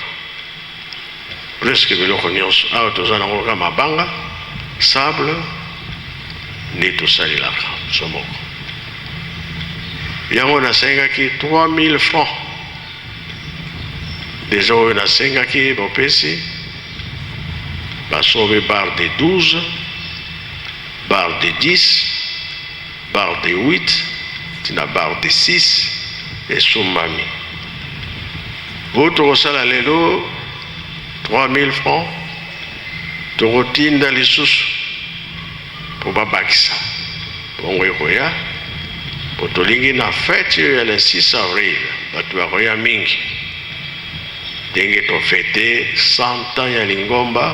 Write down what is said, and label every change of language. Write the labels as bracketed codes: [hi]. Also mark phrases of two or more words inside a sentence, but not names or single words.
[ln] Presque biloko nyonso awa toza nango kaka mabanga, sable nde tosalelaka biso moko. Yango nasengaki 3000 francs. Déjà oyo nasengaki bopesi basobe [fr] barre de 12, barre de 10, barre de 8, [ln] tina [fr] barre de 6 [ln] esumbami. Oyo tokosala lelo 3000 francs tokotinda lisusu mpo babakisa bongo ekoya po tolingi na fete oyo ya [fr] le 6 avril [ln] bato bakoya mingi ndenge tofete [fr] 100 ans [ln] ya lingomba.